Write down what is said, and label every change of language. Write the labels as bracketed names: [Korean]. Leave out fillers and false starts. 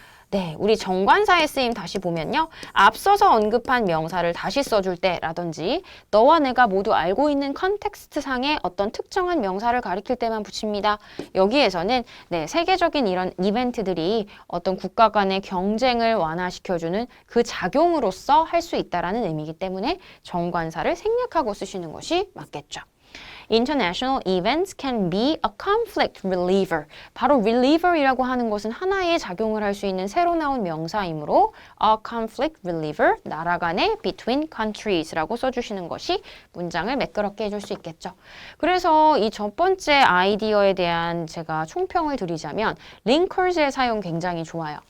[Korean] 네, 우리 정관사의 쓰임 다시 보면요. 앞서서 언급한 명사를 다시 써줄 때라든지 너와 내가 모두 알고 있는 컨텍스트 상의 어떤 특정한 명사를 가리킬 때만 붙입니다. 여기에서는 네, 세계적인 이런 이벤트들이 어떤 국가 간의 경쟁을 완화시켜주는 그 작용으로서 할 수 있다라는 의미이기 때문에 정관사를 생략하고 쓰시는 것이 맞겠죠. [English] International events can be a conflict reliever. [Korean] 바로 reliever이라고 하는 것은 하나의 작용을 할 수 있는 새로 나온 명사이므로 [English] a conflict reliever, [Korean] 나라 간의 [English] between countries [Korean] 라고 써주시는 것이 문장을 매끄럽게 해줄 수 있겠죠. 그래서 이 첫 번째 아이디어에 대한 제가 총평을 드리자면 linkers의 사용 굉장히 좋아요.